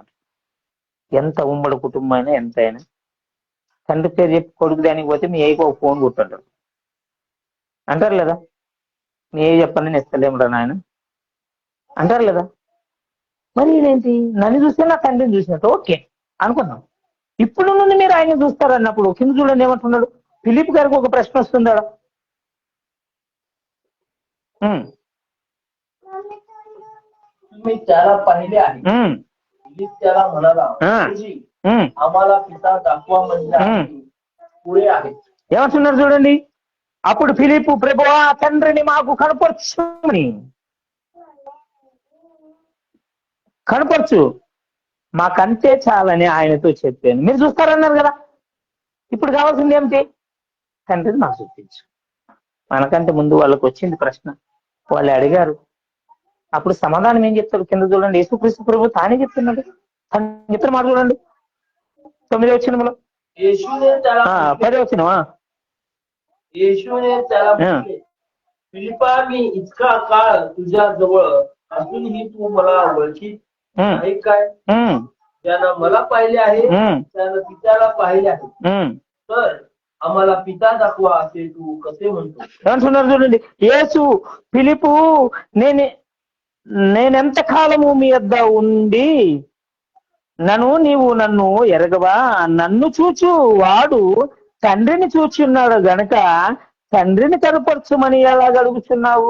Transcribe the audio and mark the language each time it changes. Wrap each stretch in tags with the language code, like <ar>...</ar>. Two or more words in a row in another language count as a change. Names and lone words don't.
<te>ఎంత ఉమ్మడి కుటుంబం అయినా ఎంత అయినా తండ్రి పేరు చెప్పి కొడుకు దానికి పోతే మీ ఏకో ఫోన్ కొట్టుంటారు అంటారు లేదా? మీ ఏ చెప్పండి నేను ఇస్తలేమురా నాయన అంటారు లేదా? మరి ఇదేంటి? నన్ను చూస్తే నా తండ్రిని చూసినట్టు. ఓకే అనుకున్నాం. ఇప్పుడు నుండి మీరు ఆయన చూస్తారన్నప్పుడు కింద చూడండి ఏమంటున్నాడు? ఫిలిప్ గారికి ఒక ప్రశ్న వస్తుందా?</te> <mr>तुम्ही त्याला पाहिले आहे. फिलिप त्याला म्हणाला, आम्हाला पिता दाखवा म्हणजे पुढे आहे.</mr> <te>ఏమంటున్నారు చూడండి. అప్పుడు ఫిలిప్, ప్రభువా తండ్రిని మాకు కనపరచుమని, కనపరచు మాకంతే చాలని ఆయనతో చెప్పాను. మీరు చూస్తారన్నారు కదా, ఇప్పుడు కావాల్సింది ఏమిటి? తండ్రిని మాకు చూపించు. మనకంటే ముందు వాళ్ళకు వచ్చింది ప్రశ్న, వాళ్ళు అడిగారు. అప్పుడు సమాధానం ఏం చెప్తారు? కింద చూడండి, యేసుక్రీస్తు ప్రభు తానే చెప్తున్నాడు. చెప్తున్న మాట చూడండి 9వ వచనంలో, 10వ వచనం.</te> <mr>येशूने त्याला म्हटले, फिलिपा मी इतका काळ तुझ्या जवळ असूनही तू मला ओळखीत नाही काय? ज्यानं मला पाहिले आहे त्यानं पित्याला पाहिले आहे. तर आम्हाला पिता दाखवा असे तू कसे म्हणतो?</mr> <te>ఏమంటున్నారు చూడండి. యేసు ఫిలిపు, నేనెంత కాలము మీ వద్ద ఉండి నీవు నన్ను ఎరగవా? నన్ను చూచు వాడు తండ్రిని చూచున్నాడు గనక తండ్రిని కనపరచుమని ఎలా అడుగుతున్నావు?</te>